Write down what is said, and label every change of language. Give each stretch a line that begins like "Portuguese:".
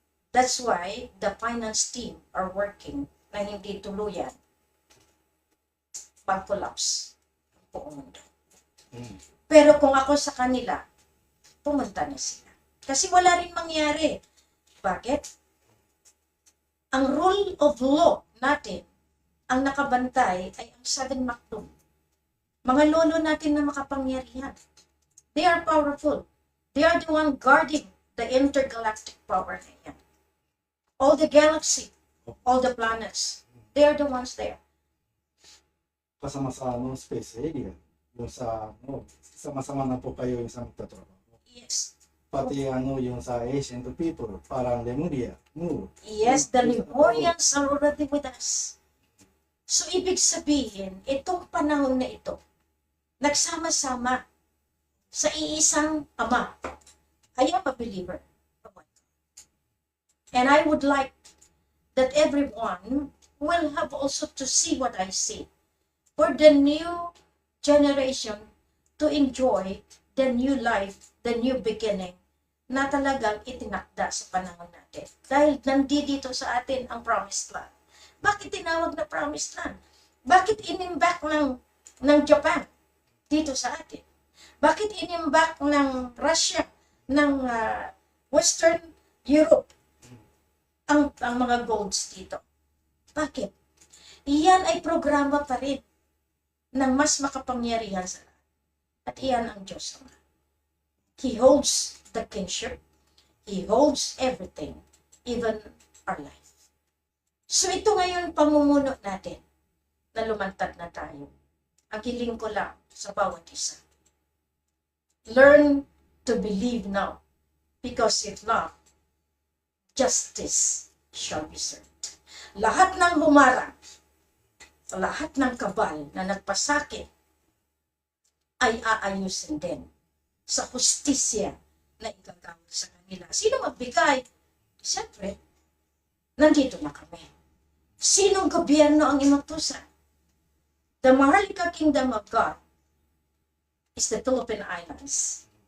English: That's why the finance team are working
Filipino: na hindi tuluyan pag-collapse ang buong mundo. Pero kung ako sa kanila, pumunta na sila. Kasi wala rin mangyari. Bakit? Ang rule of law natin, ang nakabantay ay ang 7 Maktub. Mga lolo natin na makapangyarihan.
English: They are powerful. They are the one guarding the intergalactic power
Filipino: na yan.
English: all the galaxy, all the planets. They are the ones there.
Filipino: Kasama sa space area. Yung sa, sama-sama na po kayo yung sa magtatrabaho.
English: Yes.
Filipino: Pati yung sa ancient people, parang Lemuria,
English: Yes, the Lemurians are already with us.
Filipino: So, ibig sabihin, itong panahon na ito, nagsama-sama sa iisang Ama.
English: I am a believer. And I would like that everyone will have also to see what I see. For the new generation to enjoy the new life, the new beginning,
Filipino: na talagang itinakda sa panahon natin. Dahil nandito sa atin ang promised land. Bakit tinawag na promised land? Bakit inimbak ng Japan dito sa atin? Bakit inimbak ng Russia, ng Western Europe, ang mga golds dito? Bakit? Iyan ay programa pa rin ng mas makapangyarihan sa lahat. At iyan ang Diyos Ama.
English: He holds the kingship. He holds everything, even our life.
Filipino: So ito ngayon pamumuno natin na lumantad na tayo. Ang hiling ko lang sa bawat isa.
English: Learn to believe now, because if not, justice shall be served.
Filipino: Lahat ng humarang, lahat ng kabal na nagpasakit ay aayusin din sa hustisya na igagawin sa kanila. Sino magbigay? Siyempre, nandito na kami. Sinong gobyerno ang inutusan?
English: The Maharlika Kingdom of God is the Philippine Islands.